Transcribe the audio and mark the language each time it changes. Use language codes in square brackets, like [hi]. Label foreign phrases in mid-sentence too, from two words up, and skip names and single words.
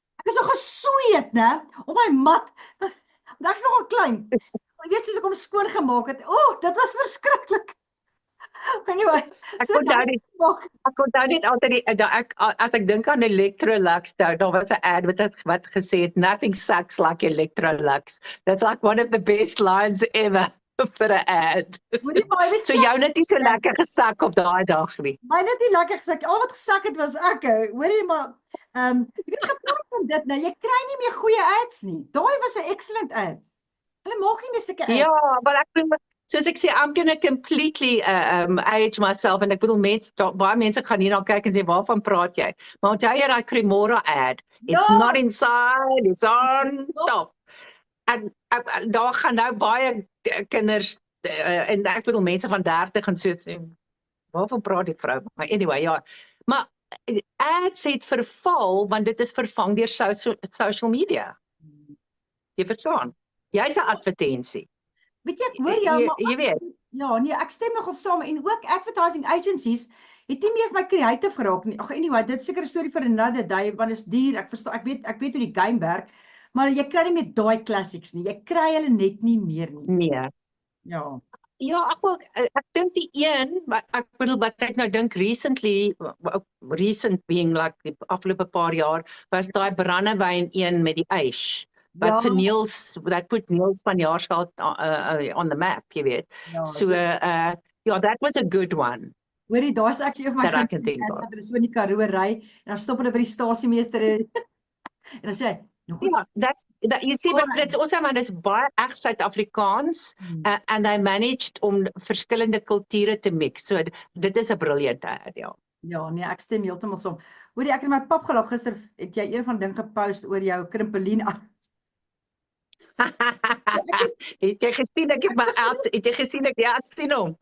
[af] Ek is so gesweet, né, op my mat. Want ek is nogal klein. Jy weet soos ek hom skoon gemaak het. Dit was verskriklik. Anyway, Ek so onthou nice dit. gemaak. Ek onthou net altyd as ek dink aan Electrolux, daar was 'n ad wat gesê het [en] nothing sucks like [af] Electrolux. [en] That's like one of the best lines ever for 'n ad. [af] Hoorie maar, jy So jou net nie so lekker gesak op daai dag nie. my net nie lekker gesak. Al wat gesak het was ek. Hoorie maar, jy weet gepraat van dit nou, jy kry nie meer goeie ads nie. Daai was 'n excellent ad. Hulle maak nie meer sulke ads. Ja, maar ek bedoel, soos ek sê, [en] I'm gonna completely age myself, [af] en ek bedoel baie mense gaan hier na kyk en sê, waarvan praat jy? Maar onthou jy daai Cremora ad? [en] It's [af] Ja. [en] not inside, it's on top. [af] En daar gaan nou baie kinders, en ek bedoel mense van 30 en so sê, waarvan praat die vrou? Maar anyway, ja. Maar ads het verval, want dit is vervang deur social media. Jy verstaan? Jy's 'n advertensie. Weet jy, ek hoor jou, maar Jy weet. ja, nee, ek stem nogal saam en ook [en] advertising agencies [af] het nie meer vir my creative geraak nie. Ag anyway, dit is seker 'n storie vir [en] another day [af] want dit is duur. Ek verstaan, ek weet hoe die game werk, maar jy kry nie meer daai classics nie. Jy kry hulle net nie meer nie. Nee. Ja. Ja, ek dink die een, ek bedoel wat ek nou dink [en] recent being like [af] die afgelope paar jaar, was daai brandewyn een met die ys. Wat vir Niels, [en] that put Niels van Jaarsveld on the map, [af] jy weet. Ja, [en] So, yeah, that was a good one. [af] hoorie, daar's actually of my [en] That I can think of. [af] wat hulle so in die Karoo ry en dan stop hulle by die stasiemeester en dan sê hy, "Nou goed." [en] Yeah, you see, but it's also, man, it's [af] baie reg Suid-Afrikaans, [en] and they managed [af] om verskillende kulture te [en] mix. [af] So, dit is 'n briljante ad, ja. Ja, nee, ek stem heeltemal saam. Hoorie, ek het my pap gelag gister, het jy een van ding gepost oor jou krimpelien aan. Het jy gesien ek het my het jy gesien ek sien hom.